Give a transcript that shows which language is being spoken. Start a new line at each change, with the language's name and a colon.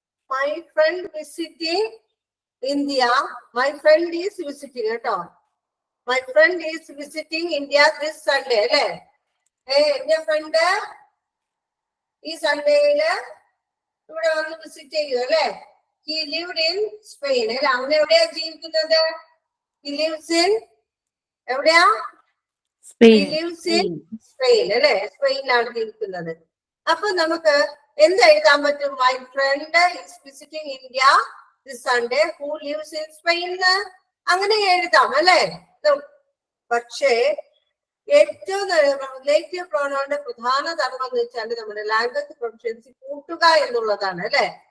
English: My friend visiting India. My friend is visiting
Malayalam: കേട്ടോ.
English: My friend is visiting India this Sunday
Malayalam: അല്ലേ? എന്റെ front ഈ സൺഡേയില് ഇവിടെ വന്ന് വിസിറ്റ് ചെയ്യും അല്ലേ?
English: He lived in Spain
Malayalam: അല്ലെ? അവൻ എവിടെയാ ജീവിക്കുന്നത്?
English: He lives in
Malayalam: എവിടെയാ?
English: He lives in Spain
Malayalam: അല്ലെ? സ്പെയിനിലാണ് ജീവിക്കുന്നത്. അപ്പൊ നമുക്ക് എന്ത് എഴുതാൻ പറ്റും?
English: my friend is visiting India this Sunday who lives in Spain
Malayalam: അങ്ങനെ എഴുതാം അല്ലെ? പക്ഷേ ഏറ്റവും റിലേറ്റീവ് പ്രോനൗണിന്റെ പ്രധാന ധർമ്മം എന്ന് വെച്ചാൽ നമ്മുടെ ലാംഗ്വേജ് പ്രൊഫഷ്യൻസി കൂട്ടുക എന്നുള്ളതാണ് അല്ലെ?